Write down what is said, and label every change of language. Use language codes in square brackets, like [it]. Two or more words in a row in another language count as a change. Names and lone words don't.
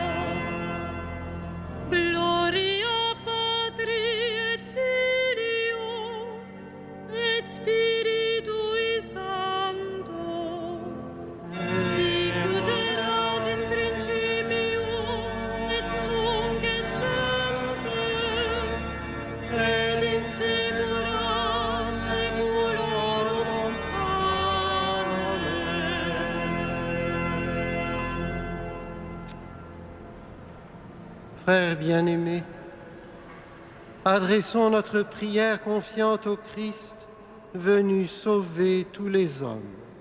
[la] Gloria Patri et Filio et Spiritui Sancto, sicut erat in principio et nunc et semper et in saecula saeculorum. Amen. [fr] Frères bien-aimés, adressons notre prière confiante au Christ, venu sauver tous les hommes.